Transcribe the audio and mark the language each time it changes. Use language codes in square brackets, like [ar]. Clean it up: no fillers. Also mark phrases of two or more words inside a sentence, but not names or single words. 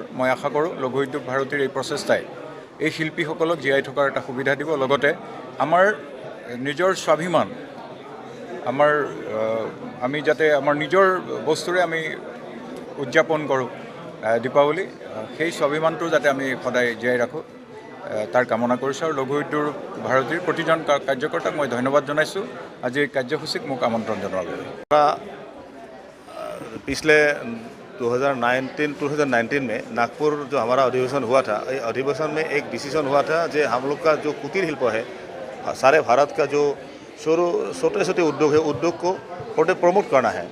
[as] মই আশা কৰোঁ লঘু উদ্যোগ ভাৰতীৰ এই প্ৰচেষ্টাই এই শিল্পীসকলক জীয়াই থকাৰ এটা সুবিধা দিব, লগতে আমাৰ নিজৰ স্বাভিমান, আমি যাতে আমাৰ নিজৰ বস্তুৰে আমি উদযাপন কৰোঁ দীপাৱলী, সেই স্বাভিমানটো যাতে আমি সদায় জীয়াই ৰাখোঁ তাৰ কামনা কৰিছোঁ। আৰু লঘু উদ্যোগ ভাৰতীৰ প্ৰতিজন কাৰ্যকৰ্তাক মই ধন্যবাদ জনাইছোঁ আজি এই কাৰ্যসূচীক মোক আমন্ত্ৰণ জনোৱাৰ বাবে। [hi] पिछले 2019 में नागपुर जो हमारा अधिवेशन हुआ था, ये अधिवेशन में एक डिसीजन हुआ था जो हम लोग का जो कुटीर शिल्प है, सारे भारत का जो छोटे छोटे उद्योग है, उद्योग को प्रमोट करना है।